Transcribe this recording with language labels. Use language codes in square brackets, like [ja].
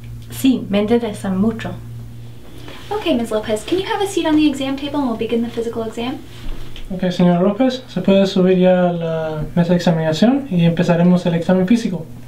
[es] Sí, me interesan mucho. [en] Okay, Ms. Lopez, can you have a seat on the exam table and we'll begin the physical exam? [es] Ok, señora López, se puede subir ya a la mesa de examinación y empezaremos el examen físico.